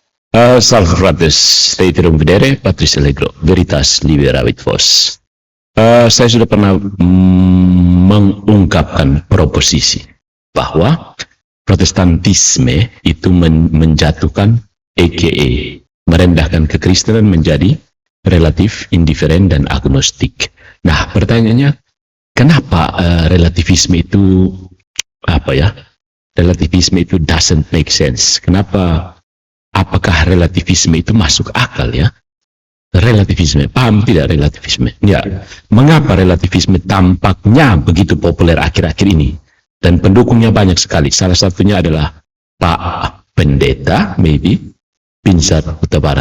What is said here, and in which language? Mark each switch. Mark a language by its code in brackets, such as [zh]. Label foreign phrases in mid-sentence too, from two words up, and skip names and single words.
[la] Salve fratres, reiterum videre, Patris Allegro, Veritas Liberavit Vos. [id] Saya sudah pernah mengungkapkan proposisi bahwa Protestantisme itu menjatuhkan aka merendahkan kekristenan menjadi relatif, indiferen, dan agnostik. Nah, pertanyaannya, kenapa relativisme itu relativisme itu [en] doesn't make sense? [id] Apakah relativisme itu masuk akal ya? Relativisme, paham tidak relativisme? Ya, mengapa relativisme tampaknya begitu populer akhir-akhir ini? Dan pendukungnya banyak sekali. Salah satunya adalah Pak Pendeta, maybe, Pinsar Huta Barat.